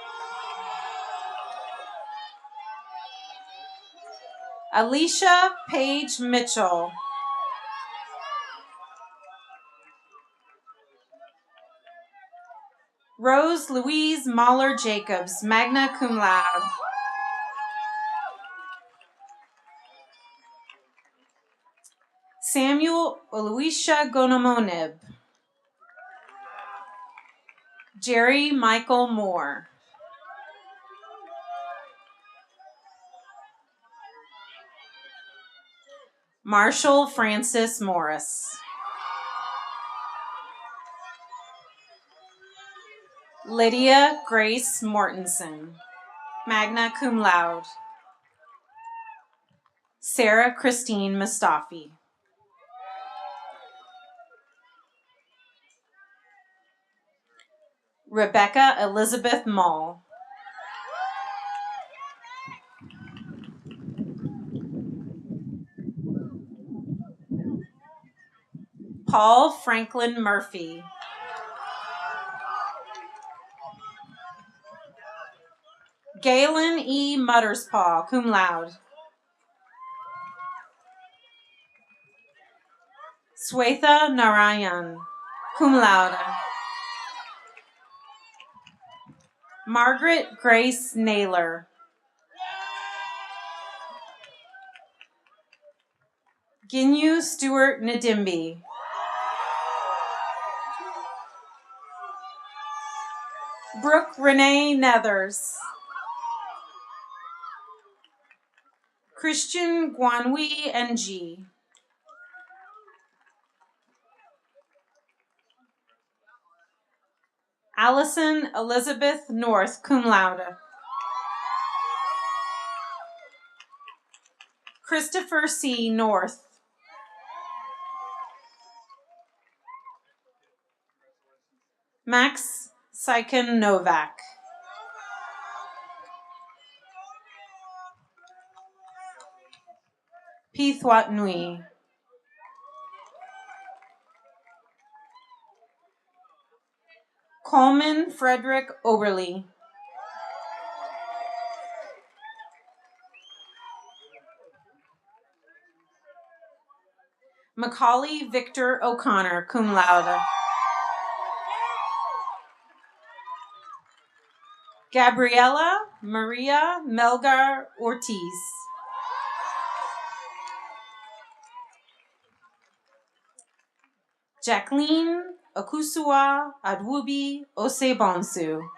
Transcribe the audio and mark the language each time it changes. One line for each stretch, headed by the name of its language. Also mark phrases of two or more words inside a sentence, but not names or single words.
English: Alicia Paige Mitchell. Rose Louise Mahler Jacobs,
Latin: magna cum laude.
English: Samuel Oluisha Gonomonib. Jerry Michael Moore. Marshall Francis Morris. Lydia Grace Mortensen,
Latin: magna cum laude.
English: Sarah Christine Mustafi. Rebecca Elizabeth Mull. Paul Franklin Murphy. Galen E. Mutterspaw,
Latin: cum laude.
English: Swetha Narayan,
Latin: cum laude.
English: Margaret Grace Naylor. Ginyu Stewart Nadimbi. Brooke Renee Nethers. Christian Guanwi Ng. Allison Elizabeth North,
Latin: cum laude.
English: Christopher C. North. Max Sykin Novak. Pithwat Nui. Coleman Frederick Oberly. Macaulay Victor O'Connor,
Latin: cum laude.
English: Gabriela Maria Melgar Ortiz. Jacqueline Akusua Adwubi Osebonsu.